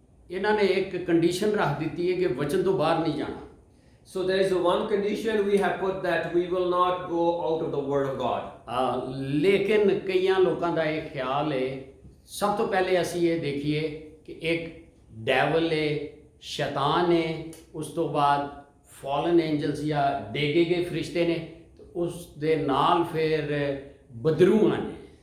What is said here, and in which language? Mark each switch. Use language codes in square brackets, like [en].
[pa] ਇਹਨਾਂ ਨੇ ਇੱਕ ਕੰਡੀਸ਼ਨ ਰੱਖ ਦਿੱਤੀ ਹੈ ਕਿ ਵਚਨ ਤੋਂ ਬਾਹਰ ਨਹੀਂ ਜਾਣਾ। [en] So there is one condition we have put, that we will not go out of the word of God. [pa] ਲੇਕਿਨ ਕਈਆਂ ਲੋਕਾਂ ਦਾ ਇਹ ਖਿਆਲ ਹੈ, ਸਭ ਤੋਂ ਪਹਿਲੇ ਅਸੀਂ ਇਹ ਦੇਖੀਏ ਕਿ ਇੱਕ ਡੈਵਲ ਹੈ, ਸ਼ੈਤਾਨ ਹੈ, ਉਸ ਤੋਂ ਬਾਅਦ ਫਾਲਨ ਐਂਜਲਸ ਜਾਂ ਡੇਗੇ ਗਏ ਫਰਿਸ਼ਤੇ ਨੇ, ਉਸ ਦੇ ਨਾਲ ਫਿਰ ਬਦਰੂਆਂ ਨੇ।